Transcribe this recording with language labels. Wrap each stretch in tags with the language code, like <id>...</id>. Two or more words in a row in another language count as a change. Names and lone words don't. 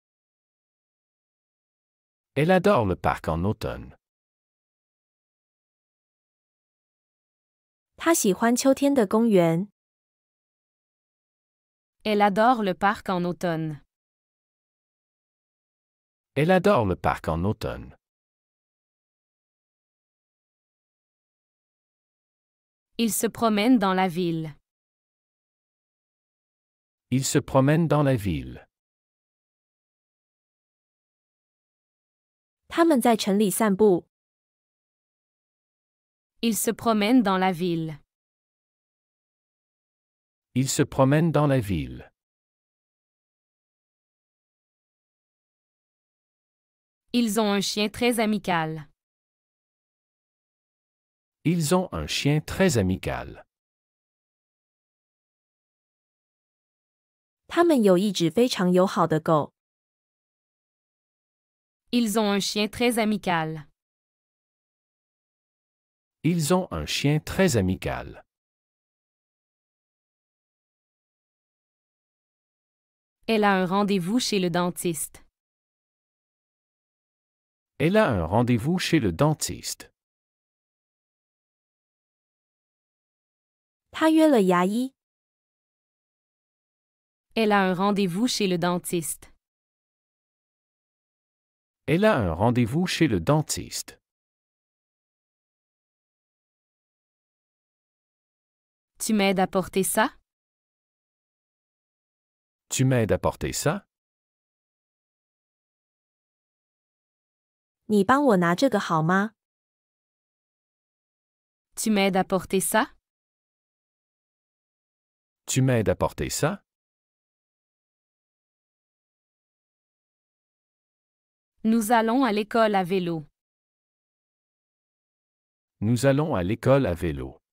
<fr>Elle adore le parc en automne.</fr> <zh>他喜欢秋天的公园。</zh> <fr>Elle adore le parc en automne. Elle adore le parc en automne. Il se promène dans la ville. Il se promène dans la ville.</fr> <zh>他们在城里散步。</zh> <fr>Il se promène dans la ville. Il se promène dans la ville. Ils ont un chien très amical. Ils ont un chien très amical.</fr> <zh>他们有一只非常友好的狗。</zh> <fr>Ils ont un chien très amical. Ils ont un chien très amical. Elle a un rendez-vous chez le dentiste. Elle a un rendez-vous chez le dentiste.</fr> <zh>他约了牙医。</zh> <fr>Elle a un rendez-vous chez le dentiste. Elle a un rendez-vous chez le dentiste. Tu m'aides à porter ça? Tu m'aides à porter ça?</fr> <zh>你帮我拿这个好吗？</zh> <fr>Tu m'aides à porter ça? Tu m'aides à porter ça? Nous allons à l'école à vélo. Nous allons à l'école à vélo.</fr>